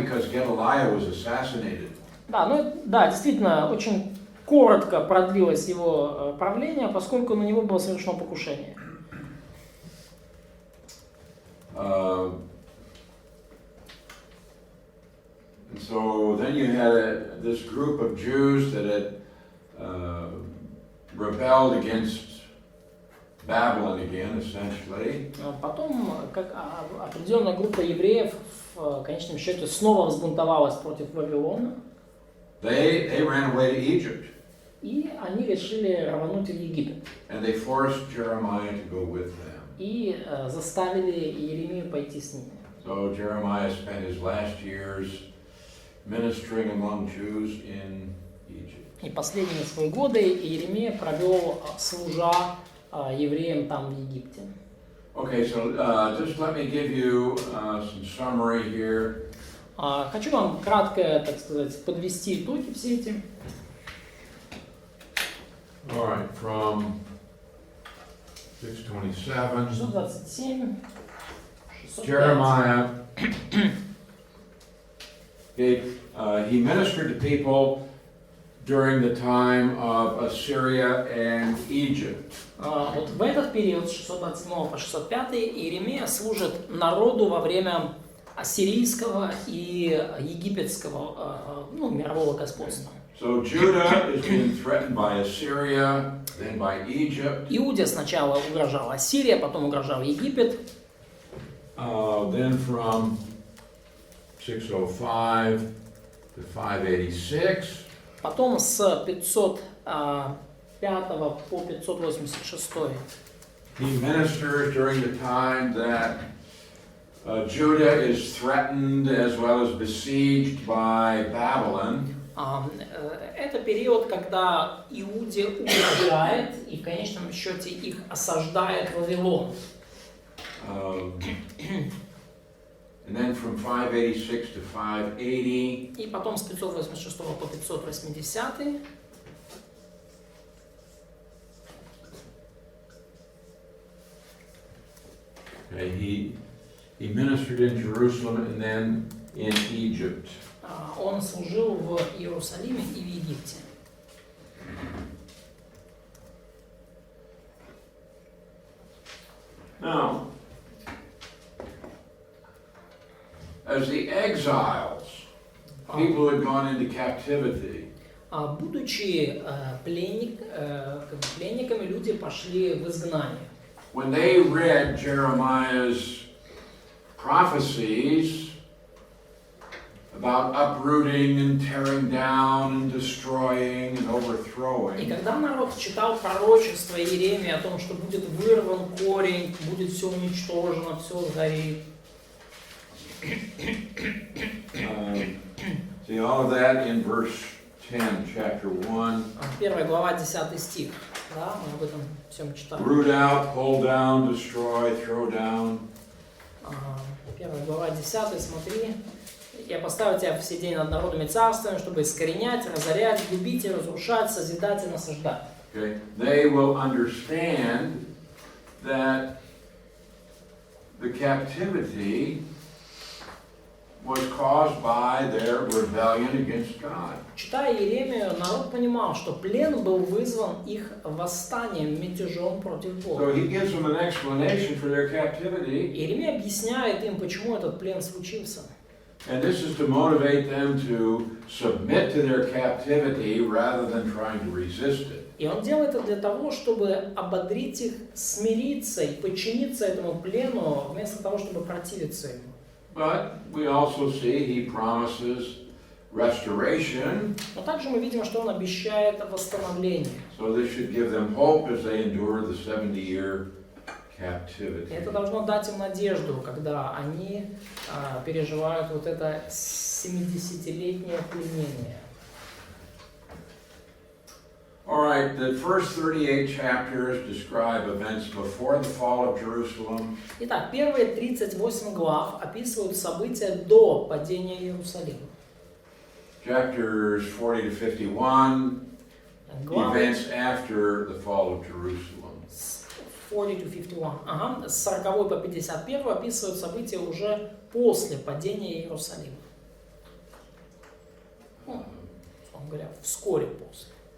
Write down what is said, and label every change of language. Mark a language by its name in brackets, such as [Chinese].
[English] Because Gedaliah was assassinated. [Russian] Да, ну, да, действительно, очень коротко продлилось его правление, поскольку на него было совершено покушение. [English] And so then you had this group of Jews that had rebelled against Babylon again, essentially. [Russian] Потом определенная группа евреев в конечном счете снова взбунтовалась против Вавилона. [English] They ran away to Egypt. [Russian] И они решили рвануть в Египет. [English] And they forced Jeremiah to go with them. [Russian] И заставили Иеремию пойти с ними. [English] So Jeremiah spent his last years ministering among Jews in Egypt. [Russian] И последние свои годы Иеремия провел, служа евреям там в Египте. [English] Okay, so just let me give you some summary here. [Russian] Хочу вам кратко, так сказать, подвести итоги все эти. [English] All right, from 627. [Russian] 627. 605. [English] Jeremiah he ministered to people during the time of Assyria and Egypt. [Russian] Вот в этот период с 627 по 605 Иеремия служит народу во время ассирийского и египетского мирового господства. [English] So Judah is being threatened by Assyria, then by Egypt. [Russian] Иуде сначала угрожала Ассирия, потом угрожал Египет. [English] Then from 605 to 586. [Russian] Потом с 505 по 586. [English] He ministers during the time that Judah is threatened as well as besieged by Babylon. [Russian] Это период, когда Иуде угрожает и в конечном счете их осаждает Вавилон. [English] And then from 586 to 580. [Russian] И потом с 586 по 580. [English] Okay, he ministered in Jerusalem and then in Egypt. [Russian] Он служил в Иерусалиме и в Египте. [English] Now, as the exiles, people who had gone into captivity, [Russian] Будучи пленниками, люди пошли в изгнание. [English] when they read Jeremiah's prophecies about uprooting and tearing down and destroying and [Russian] И [English] overthrowing, [Russian] когда народ читал пророчество Иеремии о том, что будет вырван корень, будет все уничтожено, все сгорит. [English] See all of that in verse 10, chapter 1. [Russian] 1 глава, 10 стих. Да, мы об этом всем читали. [English] Root out, pull down, destroy, throw down. [Russian] 1 глава, 10, смотри. Я поставил тебя все день над народами царствами, чтобы искоренять, разорять, губить и разрушать, созидать и насаждать. [English] Okay? They will understand that the captivity was caused by their rebellion against God. [Russian] Читая Иеремию, народ понимал, что плен был вызван их восстанием, мятежом против Бога. [English] So he gives them an explanation for their captivity. [Russian] Иеремия объясняет им, почему этот плен случился. [English] And this is to motivate them to submit to their captivity rather than trying to resist it. [Russian] И он делает это для того, чтобы ободрить их смириться и подчиниться этому плену, вместо того, чтобы противиться ему. [English] But we also see he promises restoration. [Russian] Но также мы видим, что он обещает восстановление. [English] So this should give them hope as they endure the 70-year captivity. [Russian] И это должно дать им надежду, когда они переживают вот это 70-летнее пленение. [English] All right, the first 38 chapters describe events before the fall of Jerusalem. [Russian] Итак, первые 38 глав описывают события до падения Иерусалима. [English] Chapters 40 to 51, [Russian] Главы [English] events after the fall of Jerusalem. [Russian] с 40 [English] to [Russian] 51. Ага, с 40 по 51 описывают события уже после падения Иерусалима. Ну, условно говоря, вскоре после.